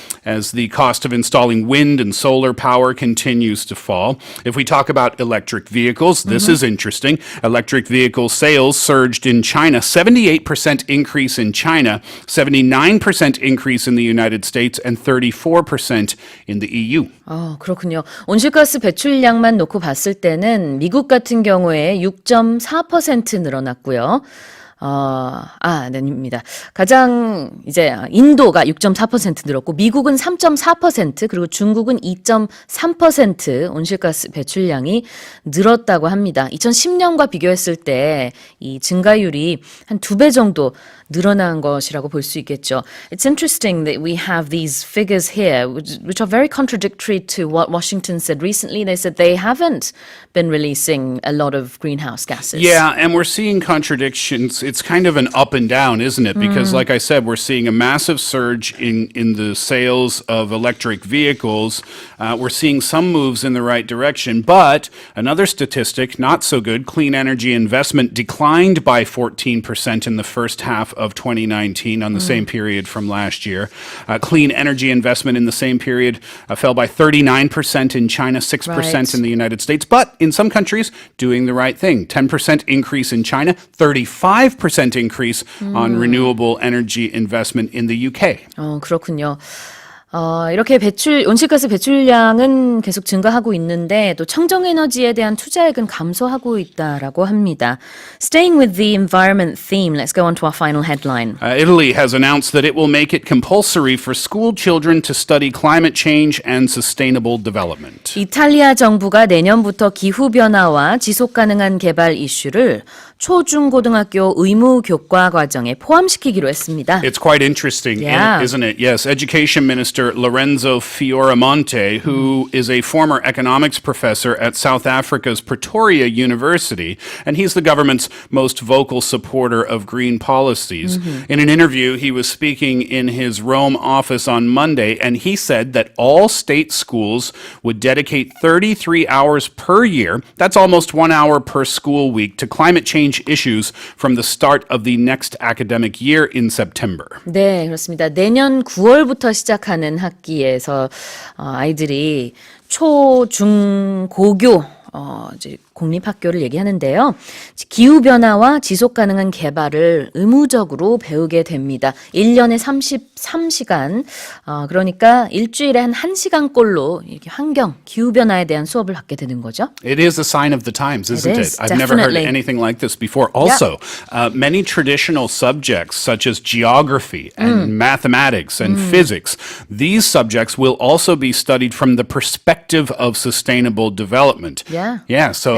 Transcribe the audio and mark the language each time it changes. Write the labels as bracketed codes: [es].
[en] As the cost of installing wind and solar power continues to fall. If we talk about electric vehicles, this is interesting. Electric vehicle sales surged in China, 78% increase in China, 79% increase in the United States, and 34% in the EU. [ko] 그렇군요. 온실가스 배출량만 놓고 봤을 때는 미국 같은 경우에 6.4% 늘어났고요. 아닙니다. 가장 이제 인도가 6.4% 늘었고 미국은 3.4% 그리고 중국은 2.3% 온실가스 배출량이 늘었다고 합니다. 2010년과 비교했을 때 이 증가율이 한 2배 정도 늘어난 것이라고 볼 수 있겠죠. [en] It's interesting that we have these figures here which are very contradictory to what Washington said recently. They said they haven't been releasing a lot of greenhouse gases. Yeah, and we're seeing contradictions it's kind of an up and down, isn't it? Because like I said, we're seeing a massive surge in the sales of electric vehicles. We're seeing some moves in the right direction, but another statistic, not so good, clean energy investment declined by 14% in the first half of 2019 on the same period from last year. Clean energy investment in the same period fell by 39% in China, 6% in the United States, but in some countries doing the right thing. 10% increase in China, 35% increase on renewable energy investment in the UK. [ko] 그렇군요. 이렇게 온실가스 배출량은 계속 증가하고 있는데 또 청정에너지에 대한 투자액은 감소하고 있다라고 합니다. [en] Staying with the environment theme, let's go on to our final headline. Italy has announced that it will make it compulsory for school children to study climate change and sustainable development. [ko] 이탈리아 정부가 내년부터 기후변화와 지속가능한 개발 이슈를 초중고등학교 의무 교과 과정에 포함시키기로 했습니다. [en] It's quite interesting, isn't it? Yes, Education Minister Lorenzo Fioramonte, who is a former economics professor at South Africa's Pretoria University, and he's the government's most vocal supporter of green policies. In an interview, he was speaking in his Rome office on Monday, and he said that all state schools would dedicate 33 hours per year, that's almost 1 hour per school week, to climate change issues from the start of the next academic year in September. [ko] 네, 그렇습니다. 내년 9월부터 시작하는 학기에서 아이들이 초, 중, 고교 이제 공립학교를 얘기하는데요. 기후변화와 지속가능한 개발을 의무적으로 배우게 됩니다. 1년에 33시간, 그러니까 일주일에 한 1시간꼴로 이렇게 환경, 기후변화에 대한 수업을 받게 되는 거죠. [en] It is a sign of the times, isn't it? I've definitely. never heard anything like this before. Also, many traditional subjects such as geography and mathematics and physics, these subjects will also be studied from the perspective of sustainable development. Yeah, so